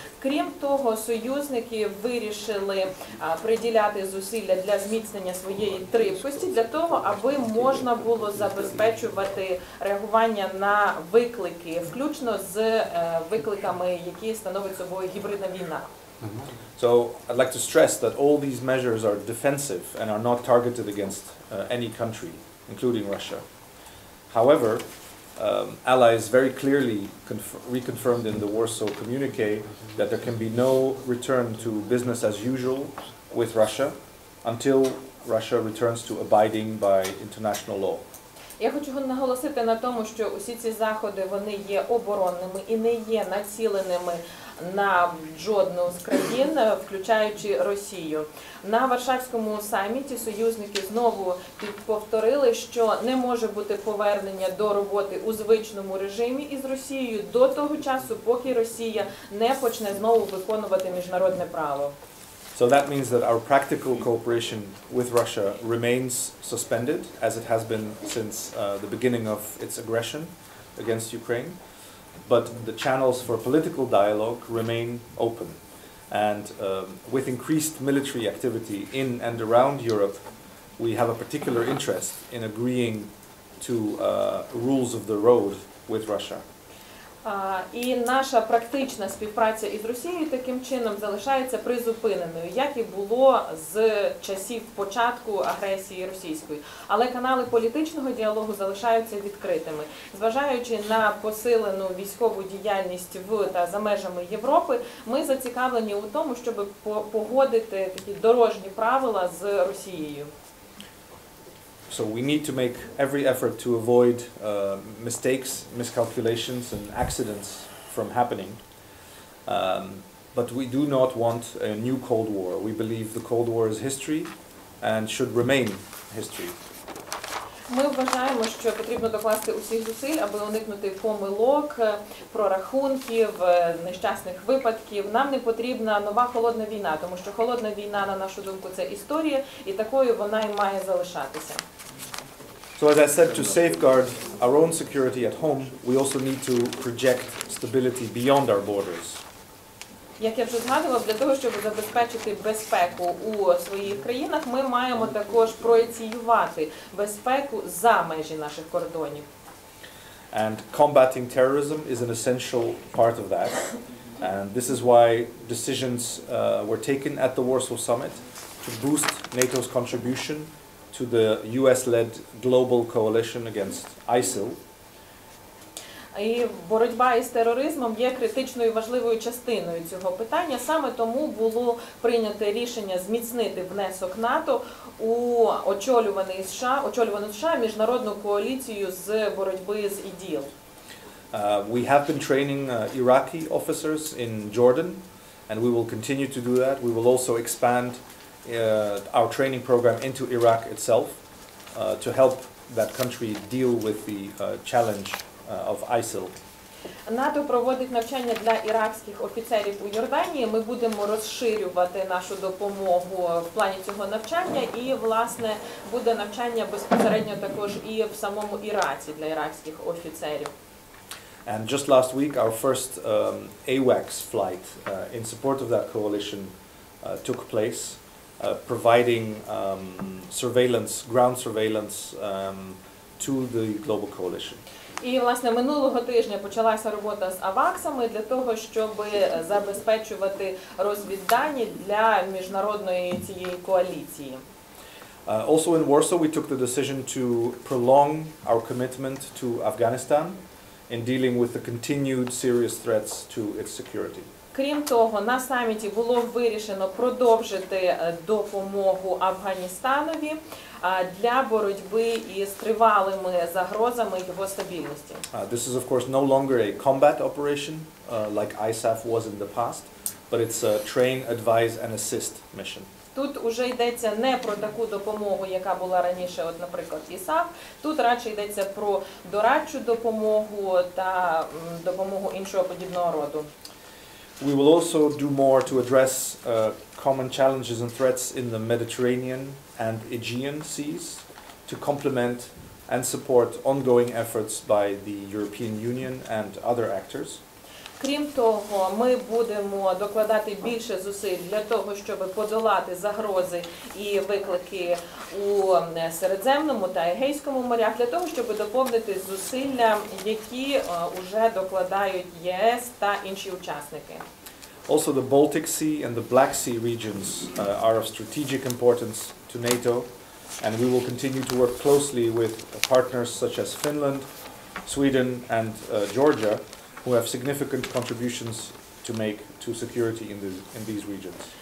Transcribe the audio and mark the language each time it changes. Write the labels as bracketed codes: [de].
[uk] Крім того, союзники вирішили приділяти зусилля для зміцнення своєї тривкості, для того, аби можна було забезпечувати реагування на виклики, включно з викликами, які становить собою гібридна війна. [en] So I'd like to stress that all these measures are defensive and are not targeted against any country, including Russia. However, allies very clearly reconfirmed in the Warsaw Communique that there can be no return to business as usual with Russia until Russia returns to abiding by international law. [uk] Я хочу наголосити на тому, що усі ці заходи, вони є оборонними і не є націленими на жодну з країн, включаючи Росію. На Варшавському саміті союзники знову повторили, що не може бути повернення до роботи у звичному режимі із Росією до того часу, поки Росія не почне знову виконувати міжнародне право. [en] So that means that our practical cooperation with Russia remains suspended, as it has been since the beginning of its aggression against Ukraine. But the channels for political dialogue remain open. And with increased military activity in and around Europe, we have a particular interest in agreeing to rules of the road with Russia. [uk] І наша практична співпраця із Росією таким чином залишається призупиненою, як і було з часів початку агресії російської. Але канали політичного діалогу залишаються відкритими. Зважаючи на посилену військову діяльність в та за межами Європи, ми зацікавлені у тому, щоб погодити такі дорожні правила з Росією. [en] So we need to make every effort to avoid mistakes, miscalculations and accidents from happening. But we do not want a new Cold War. We believe the Cold War is history and should remain history. [uk] Ми вважаємо, що потрібно докласти усіх зусиль, аби уникнути помилок, прорахунків, нещасних випадків. Нам не потрібна нова холодна війна, тому що холодна війна, на нашу думку, це історія, і такою вона і має залишатися. [en] So as I said, to safeguard our own security at home, we also need to project stability beyond our borders. [uk] Як я вже згадував, для того, щоб забезпечити безпеку у своїх країнах, ми маємо також проєціювати безпеку за межі наших кордонів. [en] And combating terrorism is an essential part of that. And this is why decisions were taken at the Warsaw Summit to boost NATO's contribution to the US-led global coalition against ISIL. [uk] І боротьба із тероризмом є критичною важливою частиною цього питання. Саме тому було прийнято рішення зміцнити внесок НАТО у очолювану США міжнародну коаліцію з боротьби з ІДІЛ. [en] We have been training Iraqi officers in Jordan, and we will continue to do that. We will also expand our training program into Iraq itself to help that country deal with the challenge of ISIL. [uk] НАТО проводить навчання для іракських офіцерів у Йорданії. Ми будемо розширювати нашу допомогу в плані цього навчання і, власне, буде навчання безпосередньо також і в самому Іраці для іракських офіцерів. [en] And just last week, our first AWACS flight in support of that coalition took place, providing surveillance, ground surveillance to the global coalition. [uk] І, власне, минулого тижня почалася робота з аваксами для того, щоб забезпечувати розвіддані для міжнародної цієї коаліції. [en] Also in Warsaw, we took the decision to prolong our commitment to Afghanistan in dealing with the continued serious threats to its security. [uk] Крім того, на саміті було вирішено продовжити допомогу Афганістанові для боротьби із тривалими загрозами його стабільності. [en] This is of course no longer a combat operation like ISAF was in the past, but it's a train, advise and assist mission. [uk] Тут уже йдеться не про таку допомогу, яка була раніше, от, наприклад, ІСАФ. Тут радше йдеться про дорадчу допомогу та допомогу іншого подібного роду. [en] We will also do more to address common challenges and threats in the Mediterranean and Aegean seas to complement and support ongoing efforts by the European Union and other actors. [uk] Крім того, ми будемо докладати більше зусиль для того, щоб подолати загрози і виклики у Середземному та Егейському морях, для того, щоб доповнити зусилля, які вже докладають ЄС та інші учасники. [en] Also, the Baltic Sea and the Black Sea regions are of strategic importance to NATO, and we will continue to work closely with partners such as Finland, Sweden, and Georgia, who have significant contributions to make to security in these regions.